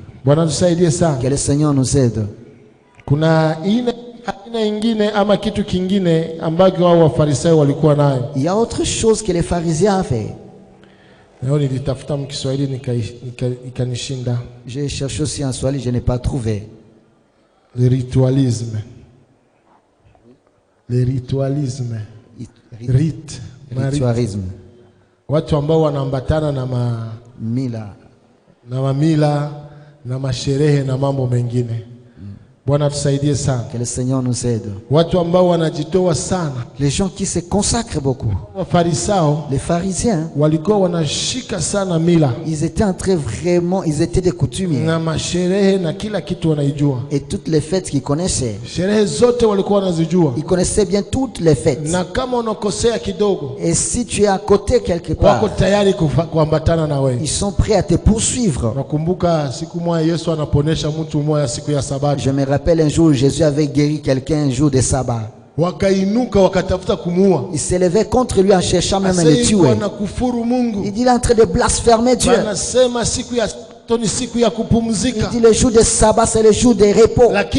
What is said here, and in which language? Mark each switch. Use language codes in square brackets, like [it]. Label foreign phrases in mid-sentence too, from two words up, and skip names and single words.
[fr] Que le Seigneur nous aide. Il y a autre chose que les pharisiens avaient. J'ai cherché aussi en Swahili, je n'ai pas trouvé. Le ritualisme. Le ritualisme. Ritualisme. [sw] Watu ambao wanaambatana na mila na masherehe na mambo mengine. Bwana tusaidie sana. [fr] Que le Seigneur nous aide. [sw] Watu ambao wanajitoa sana. [fr] Les gens qui se consacrent beaucoup. Les pharisiens [sw] walikuwa wanashika sana mila. [fr] Ils étaient en train vraiment, ils étaient des coutumiers. [sw] Na masherehe na kila kitu wanaijua. [fr] Et toutes les fêtes qu'ils connaissaient. [sw] Sherehe zote walikuwa wanazijua. [fr] Ils connaissaient bien toutes les fêtes. [sw] Na kama unakosea kidogo. [fr] Et si tu es à côté quelque part, [sw] wako tayari kuambatana na wewe. [fr] Ils sont prêts à te poursuivre. [sw] Nakumbuka siku moja Yesu anaponesha mtu mmoja siku ya Sabato. [fr] Je me rappelle un jour Jésus avait guéri quelqu'un un jour de sabbat. Il s'élevait contre lui en cherchant même à le tuer. Il dit il est en train de blasphémer Dieu. Il dit le jour de sabbat c'est le jour de repos.